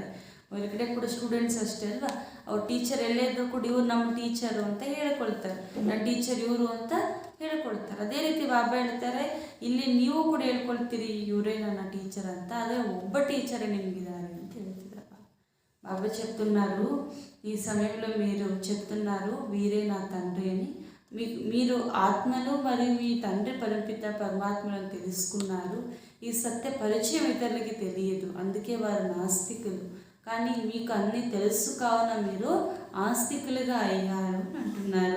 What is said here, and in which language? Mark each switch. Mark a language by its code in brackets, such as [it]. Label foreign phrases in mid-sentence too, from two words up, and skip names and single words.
[kn] ಹೊರಗಡೆ ಕೂಡ ಸ್ಟೂಡೆಂಟ್ಸ್ ಅಷ್ಟೇ ಅಲ್ವಾ, ಅವ್ರ ಟೀಚರ್ ಎಲ್ಲೇ ಇದ್ದರೂ ಕೂಡ ಇವ್ರು ನಮ್ಮ ಟೀಚರು ಅಂತ ಹೇಳ್ಕೊಳ್ತಾರೆ, ನನ್ನ ಟೀಚರ್ ಇವರು ಅಂತ ಹೇಳ್ಕೊಳ್ತಾರೆ. ಅದೇ ರೀತಿ ಬಾಬಾ ಹೇಳ್ತಾರೆ ಇಲ್ಲಿ ನೀವು ಕೂಡ ಹೇಳ್ಕೊಳ್ತೀರಿ ಇವರೇ ನನ್ನ ಟೀಚರ್ ಅಂತ, ಅದೇ ಒಬ್ಬ ಟೀಚರೇ నిమిగిದ್ದಾರೆ ಅಂತ ಹೇಳ್ತಿದ್ದಾರೆ. [te] బాబా చెప్తున్నారు ఈ సమయంలో మీరు చెప్తున్నారు వీరే నా తండ్రి అని. మీరు ఆత్మలు మరియు మీ తండ్రి పరమపిత పరమాత్మలను తెలుసుకున్నారు. ఈ సత్య పరిచయం ఇతరులకి తెలియదు, అందుకే వారు నాస్తికులు. కానీ మీకు అన్నీ తెలుసు కావున మీరు ఆస్తికులుగా అయ్యారు అని అంటున్నారు.